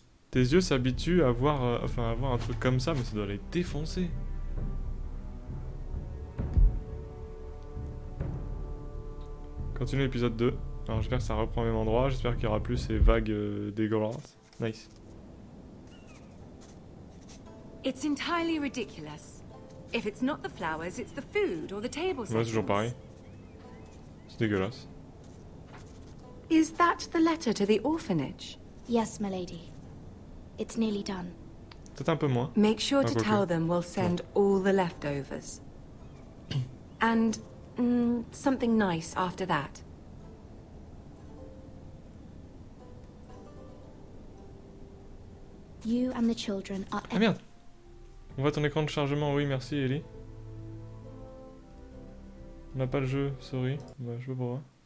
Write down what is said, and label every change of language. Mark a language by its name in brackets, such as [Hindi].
[French] Tes yeux s'habituent à voir, à voir un truc comme ça, mais ça doit les défoncer. Continue l'épisode 2. Alors j'espère que ça reprend au même endroit, j'espère qu'il y aura plus ces vagues dégueulasses. [English] Nice. It's entirely ridiculous. If it's not the flowers, it's the food or the table [French] Ouais, c'est toujours pareil. C'est dégueulasse. [English] Is that the letter to the orphanage? Yes, my lady. It's nearly done. [French] Peut-être un peu moins. [English] Make sure Ah, to tell them we'll send all the leftovers. And something nice after that. You and the children are... [French] Ah merde. On voit ton écran de chargement, oui, merci Ellie. On n'a pas le jeu, sorry. Bah, je peux pas.